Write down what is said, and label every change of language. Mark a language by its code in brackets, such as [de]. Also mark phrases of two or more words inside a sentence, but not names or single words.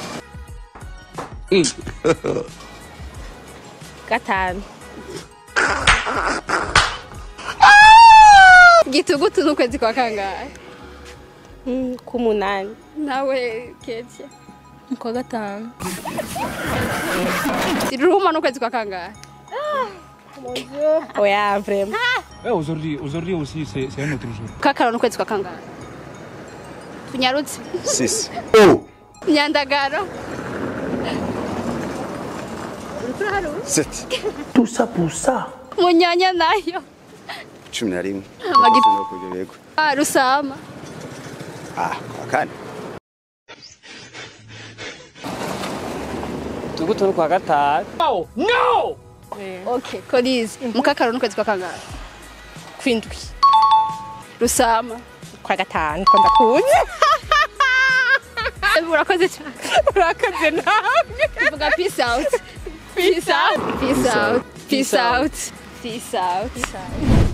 [rn] Gatanu. Gitugutu n'ukwezi kwa kangahe? Kumunani. Nawe Ketia. Kwa gatanu. Tiruma n'ukwezi kwa kangahe? [fr] Mon Dieu. Oya, vraiment. Aujourd'hui aussi, c'est un autre jour. [rn] Mukakaro n'ukwezi kwa kangahe? Tunyarutse. 6. Nyandagaro. Urukura haru? 7. [fr] Tout ça pour ça. [rn] Munyanya nayo. 11. Magiti. Rusama. Kwa kane. Tugutu kwa gatanu. No! Okay, Koliza. Mukakaro n'ukwezi kwa kangahe? Kwindwi. Rusama. Kwa gatanu ko ndakunze. Urakoze cyane. Urakoze nawe. [en] Vuga peace out. Peace out. Peace out. Peace out. Peace out.